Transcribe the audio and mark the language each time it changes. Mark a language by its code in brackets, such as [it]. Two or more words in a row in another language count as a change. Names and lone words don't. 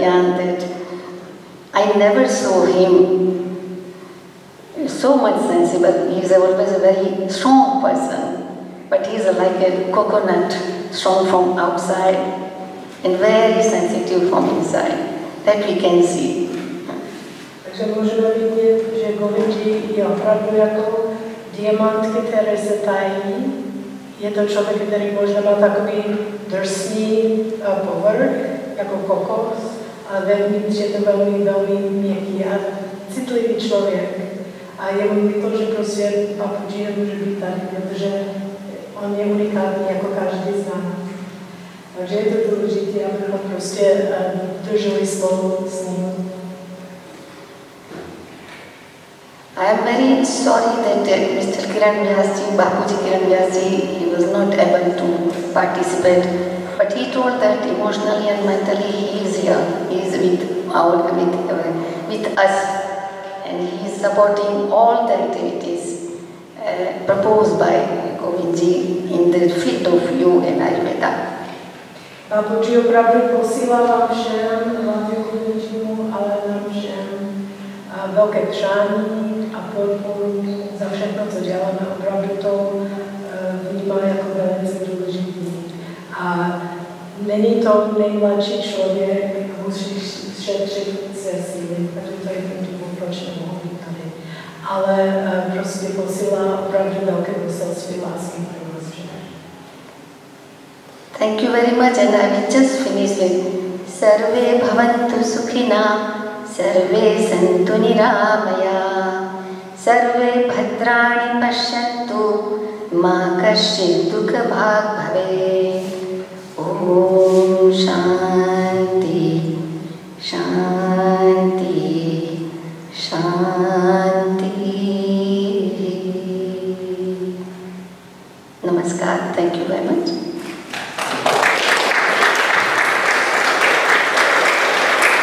[en] Yan that I never saw him so much sensible. He is always a very strong person, but he is like a coconut, strong from outside and very sensitive from inside. That we can see. [cs] Takže můžeme vidět, že Govindji je opravdu jako diamantky, které se tají. Je to člověk, který možná má takový drsný povrch, jako kokos, ale vevnitř je to velmi, velmi měkký a citlivý člověk. A je mu to, že prostě Bapuji nemůže být tady, protože on je unikátní jako každý z nás. Takže je to důležité, abychom prostě drželi spolu s ním. [en] I am very sorry that Mr. Kiran Vyasji, Bapuji Kiran Vyasji, he was not able to participate, but he told that emotionally and mentally he is here, he is with us, and he is supporting all the activities proposed by Govindji in the field of yoga and Ayurveda. [cs] Bapuji opravdu posílá vám všem, hlavně Govindjimu, ale nám všem velké přání a podporu za všechno, co děláme. Opravdu to vnímá jako velice důležitý. A není to nejmladší člověk, musí šetřit své síly, takže to je ten důvod, proč nemohu být tady. Ale prostě posílá opravdu velké poselství lásky pro nás všechny. [en] Thank you very much, and I will just finish with [sa] Sarve Bhavantu Sukhina, Sarve Santu Niramaya, Sarve Bhadrani Pashyantu, Ma Kasyit Dukha Bhag Bhave. Om Shanti, Shanti, Shanti. [en] Namaskar, thank you very much.